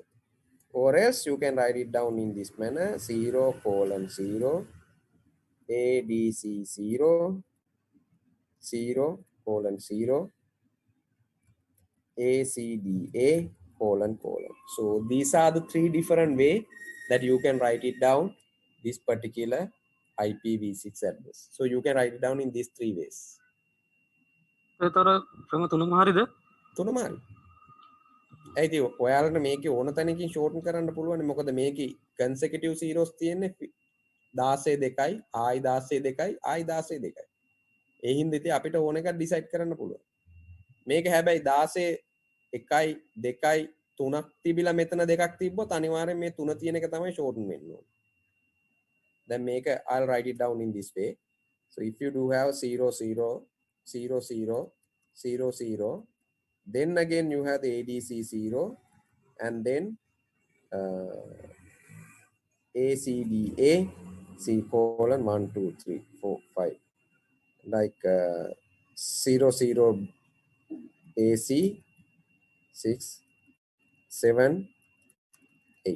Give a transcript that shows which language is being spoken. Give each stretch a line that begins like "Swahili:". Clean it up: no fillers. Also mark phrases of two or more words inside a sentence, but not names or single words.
English: Or else you can write it down in this manner: 0 colon 0 ADC 0 0 colon 0 ACDA colon colon. So these are the three different ways that you can write it down, this particular IPv6 address. So you can write it down in these three ways.
Sinhala: ඒතර ක්‍රම තුනම හරිද? තුනම හරි. ඇයි ඔයාලට මේකේ ඕන තැනකින් ෂෝටන් කරන්න පුළුවන්. මොකද මේකේ
English: consecutive zeros
Sinhala: තියෙන්නේ 16 2යි ආයි 16 2යි ආයි 16 2යි. ඒ හින්දා ඉතින් අපිට ඕන එකක් ඩිසයිඩ් කරන්න පුළුවන්. මේක හැබැයි 16 1යි 2යි 3ක් තිබිලා මෙතන දෙකක් තිබ්බොත් අනිවාර්යෙන් මේ තුන තියෙන එක තමයි ෂෝටන් වෙන්න ඕන. දැන් මේක
English: I'll write it down in this way. So if you do have 0 0 0 0 0 0, then again you have the ADC 0 and then ACDA C colon 1 2 3 4 5, like 0 0 AC 6 7 8.